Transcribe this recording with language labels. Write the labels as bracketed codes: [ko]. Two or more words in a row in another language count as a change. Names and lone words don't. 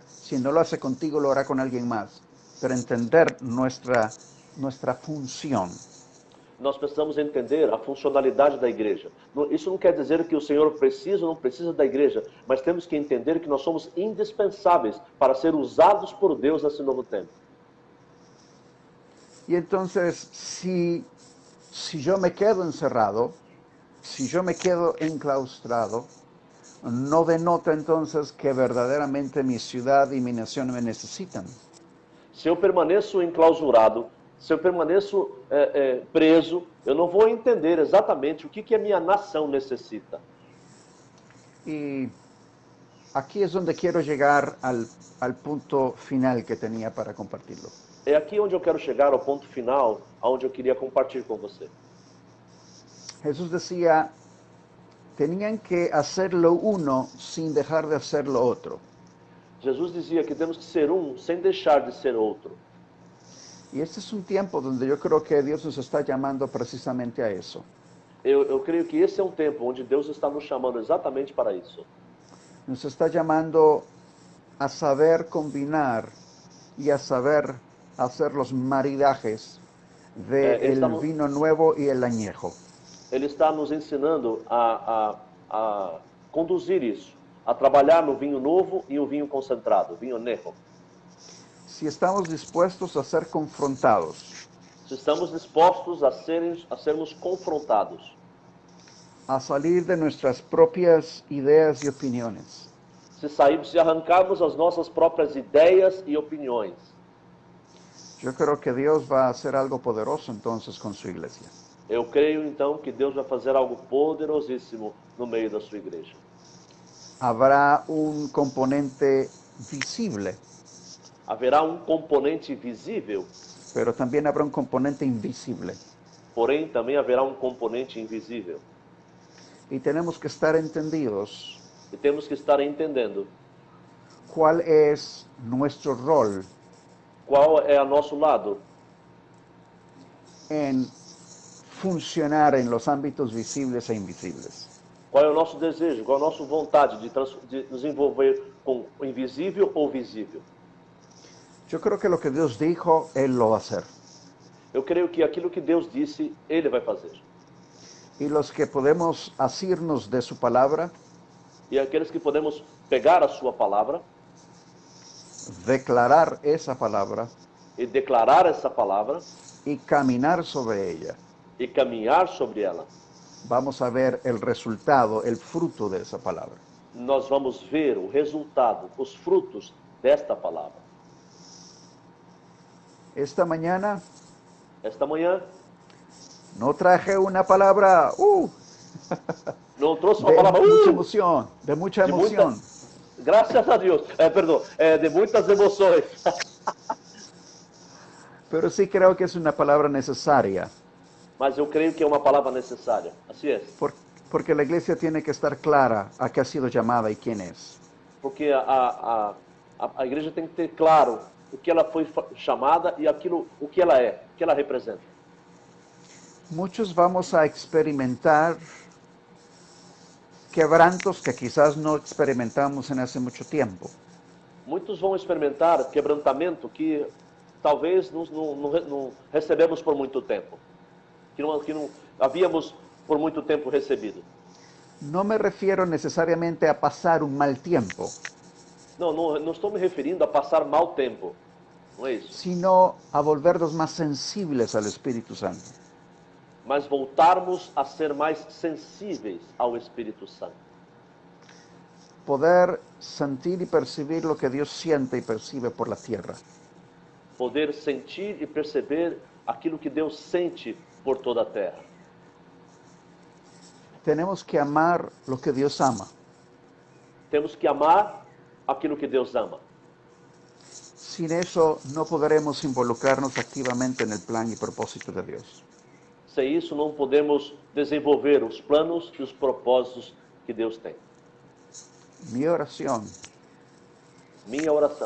[es] Si no lo hace contigo, lo hará con alguien más. Pero entender nuestra función. [pt] Nós precisamos entender a funcionalidade da igreja. Isso não quer dizer que o Senhor precisa ou não precisa da igreja, mas temos que entender que nós somos indispensáveis para ser usados por Deus nesse novo tempo. [es] Y entonces, si yo me quedo encerrado, si yo me quedo enclaustrado, no denota entonces que verdaderamente mi ciudad y mi nación me necesitan. [pt] Se eu permaneço enclausurado, se eu permaneço preso, eu não vou entender exatamente o que a minha nação necessita. [es] Y aquí es donde quiero llegar al punto final que tenía para compartirlo. [pt] É aqui onde eu quero chegar, ao ponto final, onde eu queria compartilhar com você. [es] Jesús decía, tenían que hacer lo uno sin dejar de hacer lo otro. [pt] Jesus dizia que temos que ser um sem deixar de ser outro. [es] Y este es un tiempo donde yo creo que Dios nos está llamando precisamente a eso. [pt] Eu creio que esse é um tempo onde Deus está nos chamando exatamente para isso. [es] Nos está llamando a saber combinar y a saber hacer los maridajes del vino nuevo y el añejo. [pt] Ele está nos ensinando a conduzir isso, a trabalhar no vinho novo e o vinho concentrado, vinho añejo. [es] Si estamos dispuestos a ser confrontados, [pt] Se estamos dispostos a sermos confrontados, [es] a salir de nuestras propias ideas y opiniones, [pt] se arrancarmos as nossas próprias ideias e opiniões, [es] yo creo que Dios va a hacer algo poderoso entonces con su iglesia. [pt] eu creio então que Deus vai fazer algo poderosíssimo no meio da sua igreja. [es] Habrá un componente visible, [pt] Haverá um componente visível, [es] pero también habrá un componente invisible. [pt] porém também haverá um componente invisível. [es] Y tenemos que estar entendidos [pt] E temos que estar entendendo [es] cuál es nuestro rol [pt] qual é a nosso lado [es] en funcionar en los ámbitos visibles e invisibles. [pt] Qual é o nosso desejo? Qual é a nossa vontade de nos envolver com o invisível ou visível? [es] Yo creo que lo que Dios dijo, Él lo va a hacer. [pt] Eu creio que aquilo que Deus disse, Ele vai fazer. [es] Y los que podemos asirnos de su palabra, [pt] E aqueles que podemos pegar a sua palavra [es] declarar esa palabra [pt] e declarar essa palavra [es] y caminar sobre ella, [pt] e caminhar sobre ela, [es] vamos a ver el resultado, el fruto de esa palabra. [pt] nós vamos ver o resultado, os frutos desta palavra. [es] Esta mañana [pt] Esta manhã, [es] no traje una palabra [pt] não trouxe uma [es] de [pt] palavra [es] mucha emoción, de mucha [pt] de muita- [es] emoción, [pt] graças a Deus, de muitas emoções. [es] pero sí creo que es una palabra necesaria, [pt] Mas eu creio que é uma palavra necessária. Assim é. [es] porque la iglesia tiene que estar clara a qué ha sido llamada y quién es. [pt] Porque a igreja tem que ter claro o que ela foi chamada e aquilo, o que ela é, o que ela representa. [es] Muchos vamos a experimentar quebrantos que quizás no experimentamos en hace mucho tiempo. [pt] Muitos vão experimentar quebrantamento que talvez não recebemos por muito tempo, que não havíamos por muito tempo recebido. [es] No me refiero necesariamente a pasar un mal tiempo, [pt] Não estou me referindo a passar mau tempo, não é isso. [es] sino a volvernos más sensibles al Espíritu Santo. [pt] Mas voltarmos a ser mais sensíveis ao Espírito Santo. [es] Poder sentir y percibir lo que Dios siente y percibe por la tierra. [pt] Poder sentir e perceber aquilo que Deus sente por toda a terra. [es] Tenemos que amar lo que Dios ama. [pt] Temos que amar aquilo que Deus ama. [es] Sin eso no podremos involucrarnos activamente en el plan y propósito de Dios. [pt] Sem isso, não podemos desenvolver os planos e os propósitos que Deus tem. [es] Mi oración [pt] Minha oração